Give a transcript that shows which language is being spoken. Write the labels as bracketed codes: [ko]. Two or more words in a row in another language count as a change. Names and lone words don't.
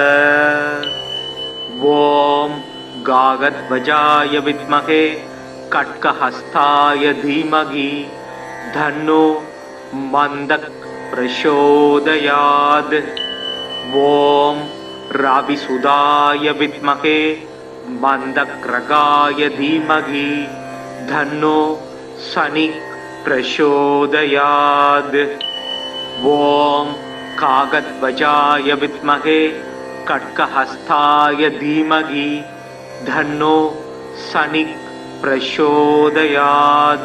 [sa] ॐ काकध्वजाय विद्महे खड्गहस्ताय धीमहि तन्नो मन्दः प्रचोदयात्. ஓம் राविसुदाय विद्महे मंदक्रगाय धीमहि धन्नो शनि प्रचोदयात्। ओम कागध्वजाय विद्महे खड्गहस्ताय धीमहि धन्नो शनि प्रचोदयात्।